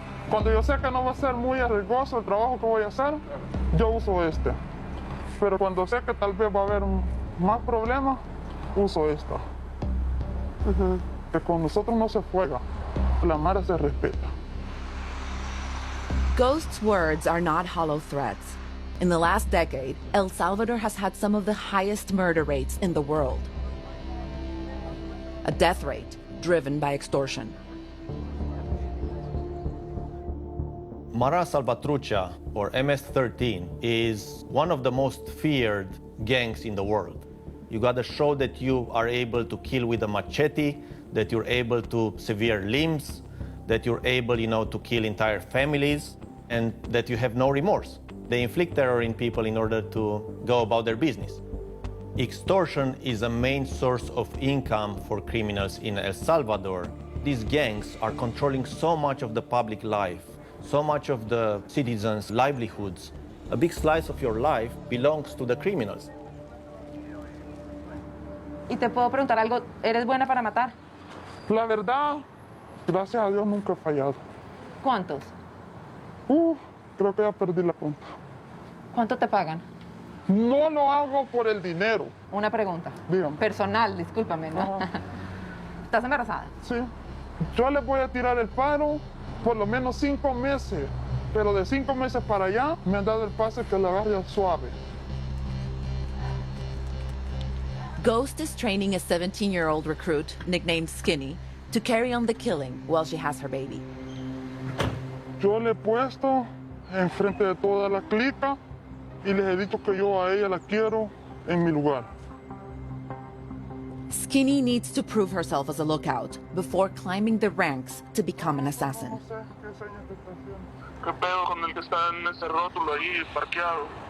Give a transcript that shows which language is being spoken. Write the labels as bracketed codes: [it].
[es] Cuando yo sé que no va a ser muy arriesgoso el trabajo que voy a hacer, yo uso este. Pero cuando sé que tal vez va a haber más problemas, uso esta. Que con nosotros no se juega, la mara se respeta. [en] Ghost's words are not hollow threats. In the last decade, El Salvador has had some of the highest murder rates in the world. A death rate driven by extortion. Mara Salvatrucha, or MS-13, is one of the most feared gangs in the world. You gotta show that you are able to kill with a machete, that you're able to sever limbs, that you're able, to kill entire families, and that you have no remorse. They inflict terror in people in order to go about their business. Extortion is a main source of income for criminals in El Salvador. These gangs are controlling so much of the public life, so much of the citizens' livelihoods. A big slice of your life belongs to the criminals. [es] Y te puedo preguntar algo, ¿eres buena para matar? La verdad, gracias a Dios nunca he fallado. ¿Cuántos? Creo que ya perdí la cuenta. ¿Cuánto te pagan? No lo hago por el dinero. Una pregunta. Dígame. Personal, discúlpame, ¿no? ¿Estás embarazada? Sí. Yo les voy a tirar el paro por lo menos 5 meses. Pero de 5 meses para allá me han dado el pase que la agarre suave. [en] Ghost is training a 17-year-old recruit, nicknamed Skinny, to carry on the killing while she has her baby. [es] Yo le he puesto enfrente de toda la clica y les he dicho que yo a ella la quiero en mi lugar. [en] Skinny needs to prove herself as a lookout before climbing the ranks to become an assassin. [es] No sé qué señas te está haciendo. ¿Qué pedo con el que está en ese rótulo ahí parqueado?